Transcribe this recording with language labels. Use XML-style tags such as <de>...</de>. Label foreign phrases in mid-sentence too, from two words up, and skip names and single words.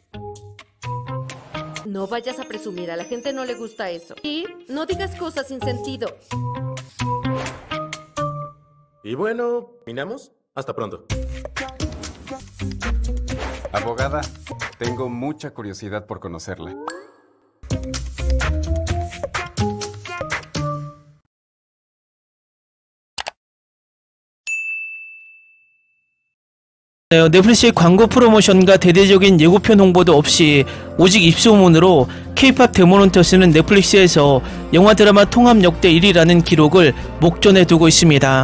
<es>No vayas a presumir, a la gente no le gusta eso. Y no digas cosas sin sentido. Y bueno, ¿minamos? Hasta pronto. Abogada, tengo mucha curiosidad por conocerla.</es> <ko>넷플릭스의 광고 프로모션과 대대적인 예고편 홍보도 없이 오직 입소문으로 K-팝 데모넌터스는 넷플릭스에서 영화 드라마 통합 역대 1위라는 기록을 목전에 두고 있습니다.</ko>